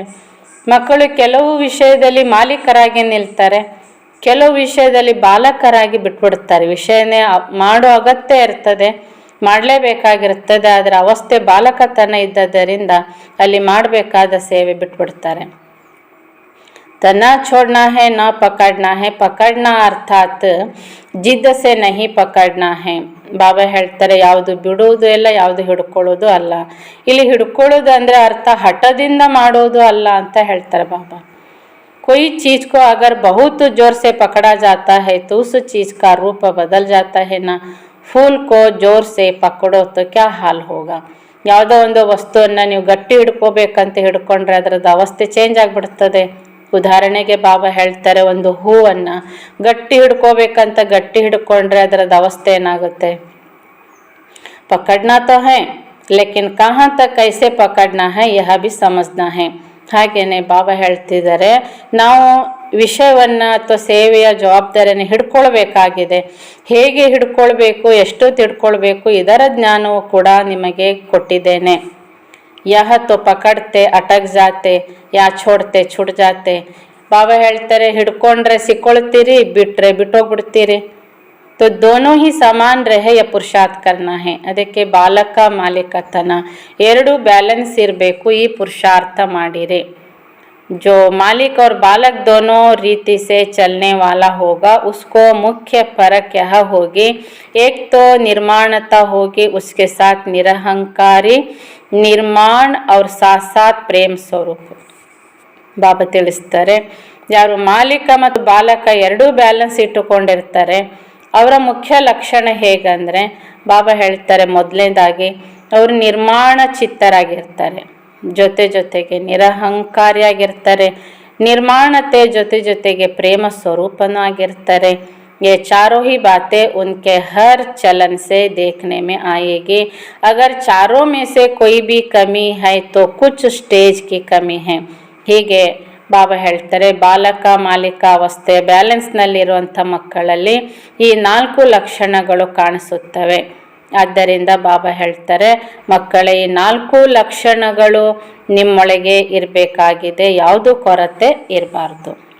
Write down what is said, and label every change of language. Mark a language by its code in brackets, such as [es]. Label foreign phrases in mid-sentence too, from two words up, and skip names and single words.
[kn] ಮಕ್ಕಳು ಕೆಲವು ವಿಷಯದಲ್ಲಿ ಮಾಲೀಕರಾಗಿ ನಿಲ್ತಾರೆ, ಕೆಲವು ವಿಷಯದಲ್ಲಿ ಬಾಲಕರಾಗಿ ಬಿಟ್ಬಿಡ್ತಾರೆ. ವಿಷಯನೇ ಮಾಡೋ ಅಗತ್ಯ ಇರ್ತದೆ, ಮಾಡಲೇಬೇಕಾಗಿರ್ತದೆ, ಅದರ ಅವಸ್ಥೆ ಬಾಲಕತನ ಇದ್ದದರಿಂದ ಅಲ್ಲಿ ಮಾಡಬೇಕಾದ ಸೇವೆ ಬಿಟ್ಬಿಡ್ತಾರೆ. [hi] तना छोड़ना है न पकड़ना है. पकड़ना अर्थात जिद्द से नहीं पकड़ना है. [kn] ಬಾಬಾ ಹೇಳ್ತಾರೆ, ಯಾವುದು ಬಿಡುವುದು ಇಲ್ಲ, ಯಾವುದು ಹಿಡ್ಕೊಳ್ಳೋದು ಅಲ್ಲ. ಇಲ್ಲಿ ಹಿಡ್ಕೊಳ್ಳೋದು ಅಂದರೆ ಅರ್ಥ ಹಠದಿಂದ ಮಾಡೋದು ಅಲ್ಲ ಅಂತ ಹೇಳ್ತಾರೆ ಬಾಬಾ. [hi] कोई चीज़ को अगर बहुत जोर से पकड़ा जाता है तो उस चीज़ का रूप बदल जाता है ना. फूल को जोर से पकड़ो तो क्या हाल होगा. [kn] ಯಾವುದೋ ಒಂದು ವಸ್ತುವನ್ನು ನೀವು ಗಟ್ಟಿ ಹಿಡ್ಕೋಬೇಕಂತ ಹಿಡ್ಕೊಂಡ್ರೆ ಅದರದ್ದು ಅವಸ್ಥೆ ಚೇಂಜ್ ಆಗಿಬಿಡ್ತದೆ. ಉದಾಹರಣೆಗೆ ಬಾಬಾ ಹೇಳ್ತಾರೆ, ಒಂದು ಹೂವನ್ನು ಗಟ್ಟಿ ಹಿಡ್ಕೋಬೇಕಂತ ಗಟ್ಟಿ ಹಿಡ್ಕೊಂಡ್ರೆ ಅದರದ್ದು ಅವಸ್ಥೆ ಏನಾಗುತ್ತೆ, [hi] पकड़ना तो है लेकिन कहाँ तक कैसे पकड़ना है यह भी समझना है. [kn] ಹಾಗೆಯೇ ಬಾಬಾ ಹೇಳ್ತಿದ್ದಾರೆ, ನಾವು ವಿಷಯವನ್ನು ಅಥವಾ ಸೇವೆಯ ಜವಾಬ್ದಾರಿಯನ್ನು ಹಿಡ್ಕೊಳ್ಬೇಕಾಗಿದೆ. ಹೇಗೆ ಹಿಡ್ಕೊಳ್ಬೇಕು, ಎಷ್ಟೊತ್ತು ಹಿಡ್ಕೊಳ್ಬೇಕು, ಇದರ ಜ್ಞಾನವು ಕೂಡ ನಿಮಗೆ ಕೊಟ್ಟಿದ್ದೇನೆ. [hi] यह तो पकड़ते अटक जाते, या छोड़ते छूट जाते. [kn] ಬಾಬಾ ಹೇಳ್ತಾರೆ, ಹಿಡ್ಕೊಂಡ್ರೆ ಸಿಕ್ಕೊಳ್ತೀರಿ, ಬಿಟ್ರೆ ಬಿಟ್ಟೋಗ್ಬಿಡ್ತೀರಿ. [hi] तो दोनों ही समान रहे या पुरुषार्थ करना है. [kn] ಅದಕ್ಕೆ ಬಾಲಕ ಮಾಲೀಕತನ ಎರಡು ಬ್ಯಾಲೆನ್ಸ್ ಇರಬೇಕು. ಈ ಪುರುಷಾರ್ಥ ಮಾಡಿರಿ. [hi] जो मालिक और बालक दोनों रीति से चलने वाला होगा, उसको मुख्य फर्क यह होगी, एक तो निर्माणता होगी, उसके साथ निरहंकारी निर्माण और साथ साथ प्रेम स्वरूप. [kn] ಬಾಬಾ ತಿಳಿಸ್ತಾರೆ, ಯಾರು ಮಾಲೀಕ ಮತ್ತು ಬಾಲಕ ಎರಡೂ ಬ್ಯಾಲೆನ್ಸ್ ಇಟ್ಟುಕೊಂಡಿರ್ತಾರೆ, ಅವರ ಮುಖ್ಯ ಲಕ್ಷಣ ಹೇಗಂದರೆ, ಬಾಬಾ ಹೇಳ್ತಾರೆ, ಮೊದಲನೇದಾಗಿ ಅವರು ನಿರ್ಮಾಣ ಚಿತ್ತರಾಗಿರ್ತಾರೆ, ಜೊತೆಗೆ ನಿರಹಂಕಾರಿಯಾಗಿರ್ತಾರೆ, ನಿರ್ಮಾಣತೆ ಜೊತೆಗೆ ಪ್ರೇಮ ಸ್ವರೂಪನೂ ಆಗಿರ್ತಾರೆ. [hi] ये चारों ही बातें उनके हर चलन से देखने में आएगी. अगर चारों में से कोई भी कमी है तो कुछ स्टेज की कमी है. [kn] ಹೀಗೆ ಬಾಬಾ ಹೇಳ್ತಾರೆ, ಬಾಲಕ ಮಾಲೀಕ ಅವಸ್ಥೆ ಬ್ಯಾಲೆನ್ಸ್ನಲ್ಲಿರುವಂಥ ಮಕ್ಕಳಲ್ಲಿ ಈ 4 ಲಕ್ಷಣಗಳು ಕಾಣಿಸುತ್ತವೆ. ಆದ್ದರಿಂದ ಬಾಬಾ ಹೇಳ್ತಾರೆ, ಮಕ್ಕಳೇ, ಈ 4 ಲಕ್ಷಣಗಳು ನಿಮ್ಮೊಳಗೆ ಇರಬೇಕಾಗಿದೆ, ಯಾವುದೂ ಕೊರತೆ ಇರಬಾರ್ದು.